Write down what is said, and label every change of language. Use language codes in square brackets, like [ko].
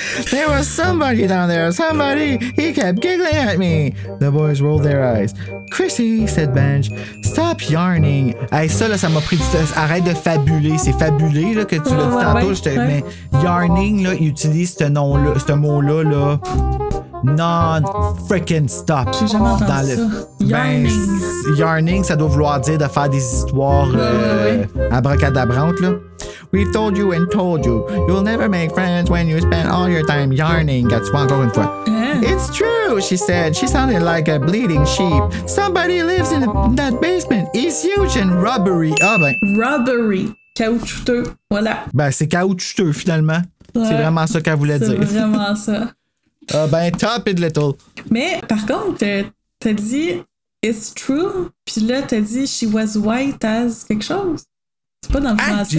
[en] There was somebody down there. Somebody. He kept giggling at me. The boys rolled their eyes. Chrissy, said Benj, stop yarning. [fr] Hey, ça, là, ça m'a pris du temps. Arrête de fabuler. C'est fabulé, là, que tu l'as dit tantôt. Mais yarning, là, il utilise ce nom-là, ce mot-là, là. [en] Non-freaking stop. [fr] J'ai jamais entendu ça. Yarning. Yarning, ça doit vouloir dire de faire des histoires abracadabrantes, là. [en] We've told you and told you. You'll never make friends when you spend all your time yarning. [fr] Tu vois encore une fois. [en] It's true, she said. She sounded like a bleeding sheep. Somebody lives in that basement. It's huge and rubbery. [fr] Ah ben. Rubbery. Caoutchouteux. Voilà. Ben, c'est caoutchouteux, finalement. Ouais. C'est vraiment ça qu'elle voulait dire. C'est vraiment ça. Ah ben, top it little. Mais, par contre, t'as dit [en] it's true, [fr] puis là, t'as dit [en] she was white as [fr] quelque chose. C'est pas dans le français,